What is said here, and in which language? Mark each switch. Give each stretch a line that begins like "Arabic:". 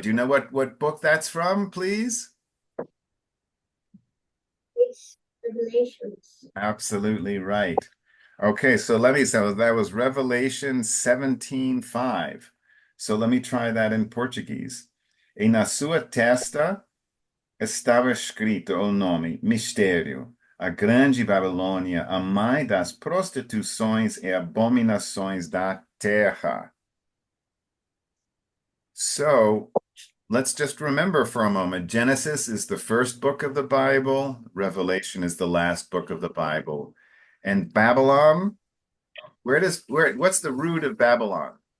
English: Do you know what book that's from, please? Revelations. Absolutely right. Okay, so that was Revelation 17:5. So let me try that in Portuguese.
Portuguese: E na sua testa estava escrito o nome, mistério, a grande Babilônia, a mãe das prostituições e abominações da terra.
English: So let's just remember for a moment, Genesis is the first book of the Bible, Revelation is the last book of the Bible. And Babylon, what's the root of Babylon?